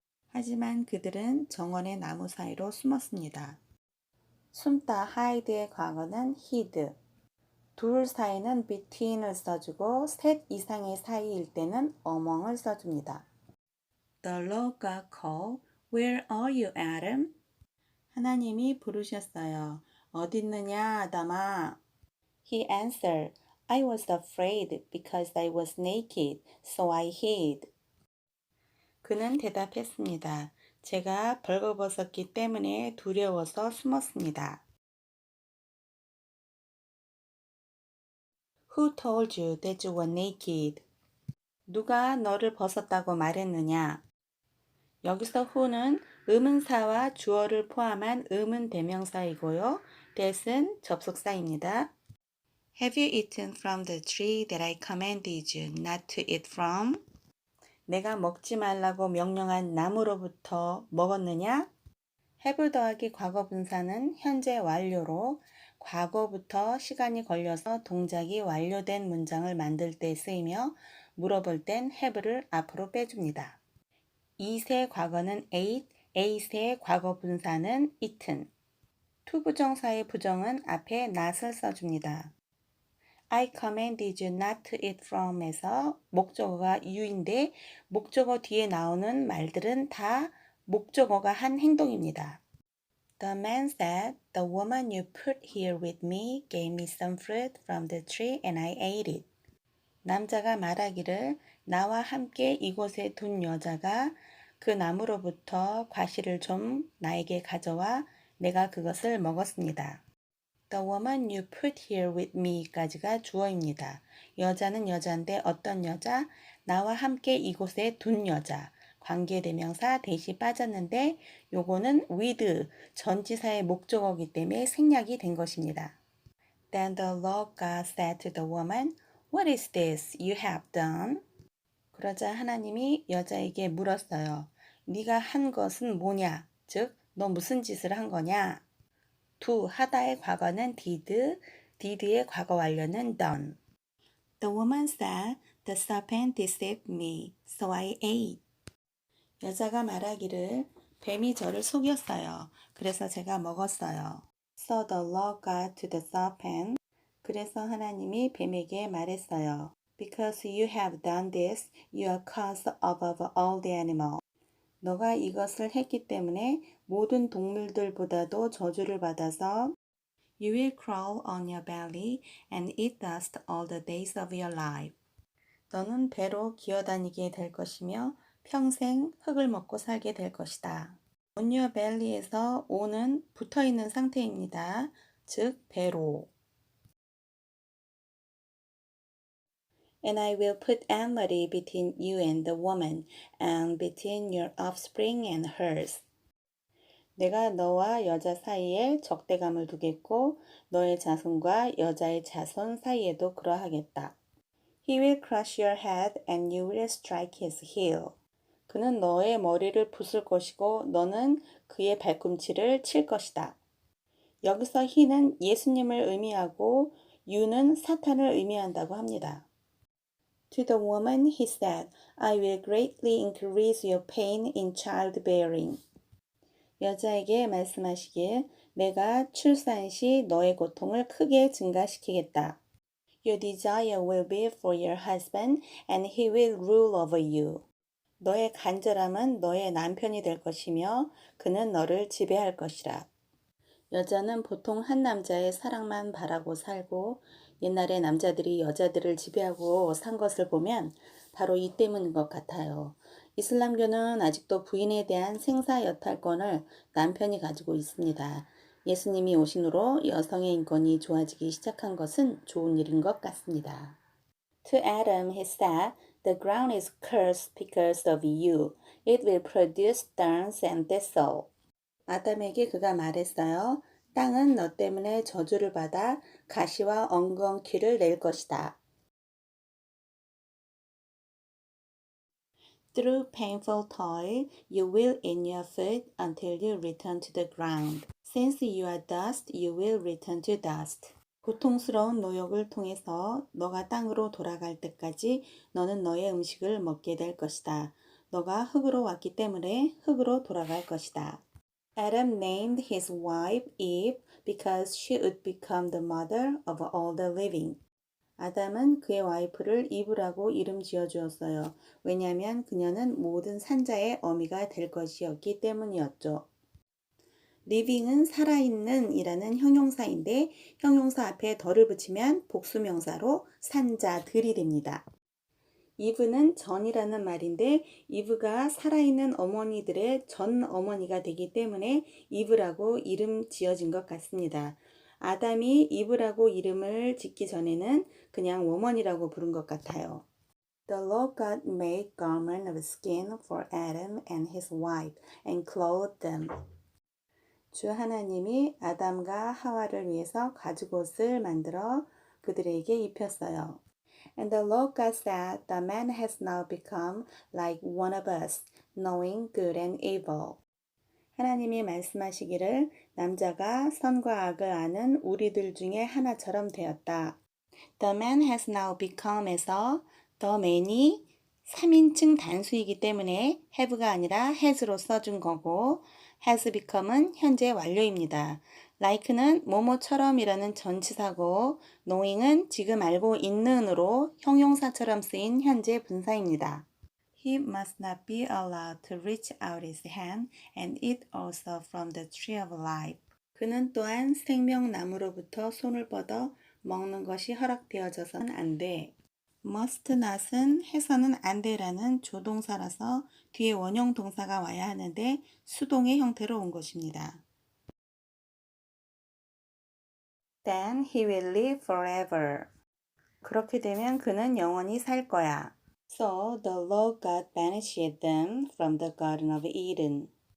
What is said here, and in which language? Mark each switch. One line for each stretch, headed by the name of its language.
Korean: 하지만 그들은 정원의 나무 사이로 숨었습니다. 숨다 hide의 과거는 hid. 둘 사이는 between을 써주고 셋 이상의 사이일 때는 among을 써줍니다.
English: The Lord God called, Where are you, Adam?
Korean: 하나님이 부르셨어요. 어디 있느냐, 아담아?
English: He answered, I was afraid because I was naked, so I hid.
Korean: 그는 대답했습니다. 제가 벌거벗었기 때문에 두려워서 숨었습니다.
English: Who told you that you were naked?
Korean: 누가 너를 벗었다고 말했느냐? 여기서 who는 의문사와 주어를 포함한 의문 대명사이고요. that은 접속사입니다.
English: Have you eaten from the tree that I commanded you not to eat from?
Korean: 내가 먹지 말라고 명령한 나무로부터 먹었느냐? have 더하기 과거 분사는 현재 완료로 과거부터 시간이 걸려서 동작이 완료된 문장을 만들 때 쓰이며 물어볼 땐 have를 앞으로 빼줍니다. eat의 과거는 ate, ate의 과거 분사는 eaten. 투부정사의 부정은 앞에 not을 써줍니다.
English: I commanded you not to eat from
Korean: 에서 목적어가 you인데 목적어 뒤에 나오는 말들은 다 목적어가 한 행동입니다.
English: The man said, the woman you put here with me gave me some fruit from the tree and I ate it.
Korean: 남자가 말하기를 나와 함께 이곳에 둔 여자가 그 나무로부터 과실을 좀 나에게 가져와 내가 그것을 먹었습니다.
English: The woman you put here with me
Korean: 까지가 주어입니다. 여자는 여자인데 어떤 여자? 나와 함께 이곳에 둔 여자. 관계대명사 대시 빠졌는데 요거는 with 전치사의 목적어이기 때문에 생략이 된 것입니다.
English: Then the Lord God said to the woman, What is this you have done?
Korean: 그러자 하나님이 여자에게 물었어요. 네가 한 것은 뭐냐? 즉, 너 무슨 짓을 한 거냐? do, 하다의 과거는 did, did의 과거 완료는 done. The woman said, The serpent deceived me, so I ate. 여자가 말하기를 뱀이 저를 속였어요. 그래서 제가 먹었어요.
English: So the Lord got to the serpent.
Korean: 그래서 하나님이 뱀에게 말했어요.
English: Because you have done this, you are cursed above all the animals.
Korean: 너가 이것을 했기 때문에 모든 동물들보다도 저주를 받아서
English: You will crawl on your belly and eat dust all the days of your life.
Korean: 너는 배로 기어다니게 될 것이며 평생 흙을 먹고 살게 될 것이다.
English: On your belly
Korean: 에서 on은 붙어있는 상태입니다. 즉 배로.
English: And I will put enmity between you and the woman, and between your offspring and hers.
Korean: 내가 너와 여자 사이에 적대감을 두겠고 너의 자손과 여자의 자손 사이에도 그러하겠다.
English: He will crush your head and you will strike his heel.
Korean: 그는 너의 머리를 부술 것이고 너는 그의 발꿈치를 칠 것이다. 여기서 he는 예수님을 의미하고 you는 사탄을 의미한다고 합니다.
English: To the woman he said, I will greatly increase your pain in childbearing.
Korean: 여자에게 말씀하시길 내가 출산 시 너의 고통을 크게 증가시키겠다.
English: Your desire will be for your husband and he will rule over you.
Korean: 너의 간절함은 너의 남편이 될 것이며 그는 너를 지배할 것이라. 여자는 보통 한 남자의 사랑만 바라고 살고 옛날에 남자들이 여자들을 지배하고 산 것을 보면 바로 이 때문인 것 같아요. 이슬람교는 아직도 부인에 대한 생사 여탈권을 남편이 가지고 있습니다. 예수님이 오신 후로 여성의 인권이 좋아지기 시작한 것은 좋은 일인 것 같습니다.
English: To Adam he said, The ground is cursed because of you. It will produce thorns and thistle.
Korean: 아담에게 그가 말했어요. 땅은 너 때문에 저주를 받아 가시와 엉겅퀴를 낼 것이다.
English: Through painful toil, you will eat your food until you return to the ground. Since you are dust, you will return to dust.
Korean: 고통스러운 노역을 통해서 너가 땅으로 돌아갈 때까지 너는 너의 음식을 먹게 될 것이다. 너가 흙으로 왔기 때문에 흙으로 돌아갈 것이다.
English: Adam named his wife Eve because she would become the mother of all the living.
Korean: 아담은 그의 와이프를 이브라고 이름 지어주었어요. 왜냐하면 그녀는 모든 산자의 어미가 될 것이었기 때문이었죠. living은 살아있는 이라는 형용사인데 형용사 앞에 덜을 붙이면 복수명사로 산자들이 됩니다. 이브는 전이라는 말인데 이브가 살아있는 어머니들의 전 어머니가 되기 때문에 이브라고 이름 지어진 것 같습니다. 아담이 이브라고 이름을 짓기 전에는 그냥 워먼이라고 부른 것 같아요.
English: The Lord God made garment of skin for Adam and his wife and clothed them.
Korean: 주 하나님이 아담과 하와를 위해서 가죽옷을 만들어 그들에게 입혔어요.
English: And the Lord God said, The man has now become like one of us, knowing good and evil.
Korean: 하나님이 말씀하시기를 남자가 선과 악을 아는 우리들 중에 하나처럼 되었다.
English: The man has now become
Korean: 에서 The man이 3인칭 단수이기 때문에 have가 아니라 has로 써준 거고 has become은 현재 완료입니다. like는 뭐뭐처럼이라는 전치사고 knowing은 지금 알고 있는으로 형용사처럼 쓰인 현재 분사입니다.
English: He must not be allowed to reach out his hand and eat also from the tree of life.
Korean: 그는 또한 생명나무로부터 손을 뻗어 먹는 것이 허락되어져서는 안 돼. must not은 해서는 안 돼라는 조동사라서 뒤에 원형 동사가 와야 하는데 수동의 형태로 온 것입니다.
English: Then he will live forever.
Korean: 그렇게 되면 그는 영원히 살 거야.
English: So the Lord God banished them from the Garden of Eden.